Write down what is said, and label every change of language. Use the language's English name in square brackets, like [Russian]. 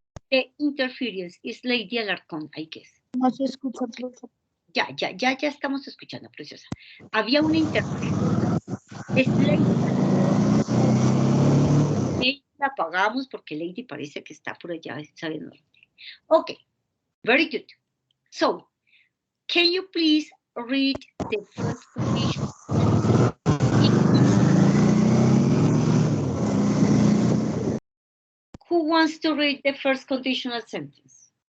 [English] The interference. It's Lady Alarcón, I guess. [Spanish] No se escucha, profe. Ya estamos escuchando, preciosa. Había una interferencia. Es Lady. La apagamos porque Lady parece que está por allá, sabiendo. [English] Okay, very good. So, can you please read the first condition? Who wants to read the first conditional sentence?